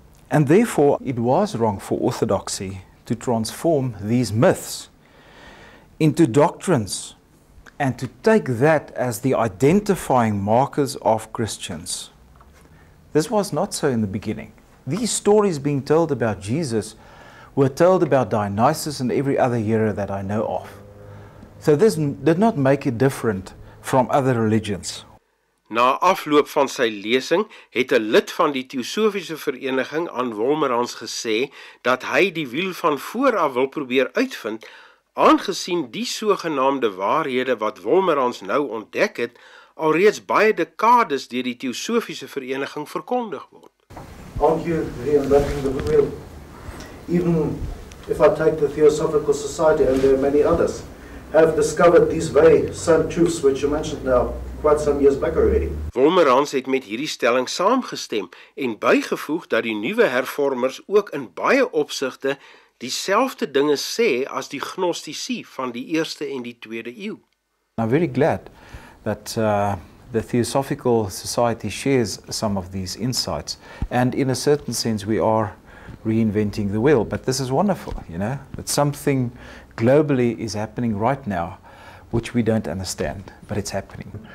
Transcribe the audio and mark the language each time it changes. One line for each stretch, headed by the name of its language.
English: And therefore, it was wrong for orthodoxy to transform these myths into doctrines and to take that as the identifying markers of Christians. This was not so in the beginning. These stories being told about Jesus were told about Dionysus and every other hero that I know of. So this did not make it different from other religions.
Afrikaans: Na afloop van sy lesing het 'n lid van die Theosofiese Vereniging aan Wolmerans gesê dat hy die wiel van vooraf wil probeer uitvind, aangesien die sogenaamde waarhede wat Wolmerans nou ontdek het, alreeds baie dekades deur die Theosofiese Vereniging verkondig word.
English: Aren't you reinventing the wheel? Even if I take the Theosophical Society, and there are many others, have discovered these very same truths which you mentioned now quite some years back already.
Afrikaans: Wolmerans het met hierdie stelling saamgestem en bygevoeg dat die nuwe hervormers ook in baie opsigte dieselfde dinge sê as die gnostici van die eerste en die tweede eeu.
English: I'm very glad that the Theosophical Society shares some of these insights, and in a certain sense we are reinventing the wheel, but this is wonderful, you know, that something globally is happening right now which we don't understand, but it's happening.